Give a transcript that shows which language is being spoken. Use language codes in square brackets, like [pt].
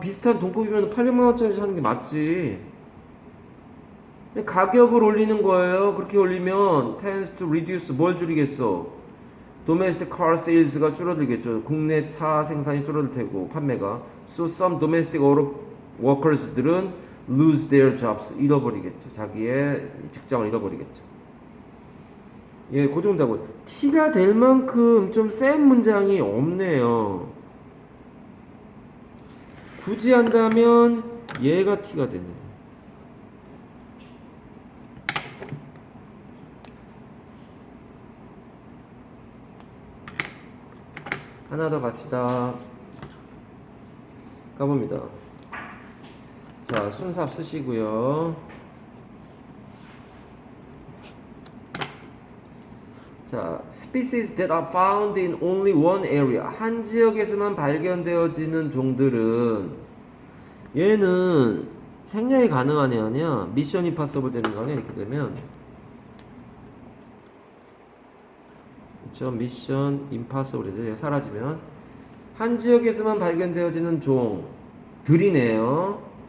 [ko] 비슷한 돈급이면 800만원짜리 사는 게 맞지. 가격을 올리는 거예요. 그렇게 올리면 [en] tends to reduce, [ko] 뭘 줄이겠어? [en] domestic car sales [ko] 가 줄어들겠죠. 국내 차 생산이 줄어들 테고 판매가. [en] So some domestic auto workers들은 lose their jobs, [ko] 잃어버리겠죠. 자기의 직장을 잃어버리겠죠. 그 정도고 티가 될 만큼 좀 센 문장이 없네요. 굳이 한다면 얘가 티가 되네요. 하나 더 갑시다. 가봅니다. 자, 순삽 쓰시고요. 자, species that are found in only one area. 한 지역에서만 발견되어지는 종들은 얘는 생략이 가능하냐 아니야? 미션 임파서블 되는 거 아니야? 이렇게 되면 그렇죠? 미션 임파서블이죠. 사라지면 한 지역에서만 발견되어지는 종들이네요.